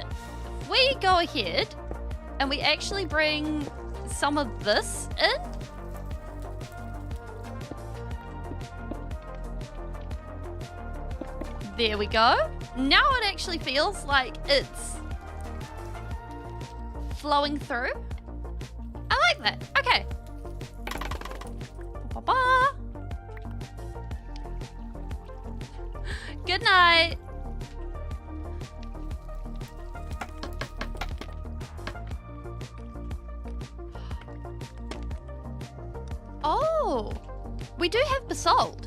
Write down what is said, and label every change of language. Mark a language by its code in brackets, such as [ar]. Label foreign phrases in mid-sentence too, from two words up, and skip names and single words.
[en] If we go ahead and we actually bring some of this in. There we go. Now it actually feels like it's flowing through. I like that. Okay. Ba-ba-ba. Good night. Oh, we do have basalt.